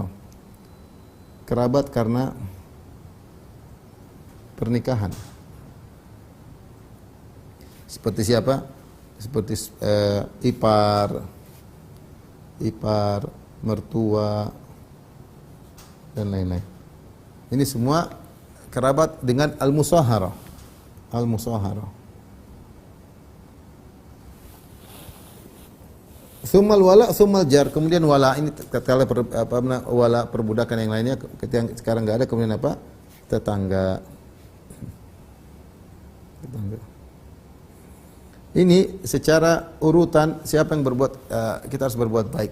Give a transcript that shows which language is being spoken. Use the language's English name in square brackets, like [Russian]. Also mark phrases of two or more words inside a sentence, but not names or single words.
[Indonesian] Kerabat karena pernikahan. Seperti siapa? Seperti ipar, mertua dan lain-lain. Ini semua kerabat dengan al-musaharah. [Arabic] المصاهرة. ثم الولاء، ثم الجار, [Indonesian] kemudian wala ini tatkala wala perbudakan yang lainnya ketika sekarang enggak ada, kemudian apa? Tetangga. Ini secara urutan siapa yang berbuat kita harus berbuat baik.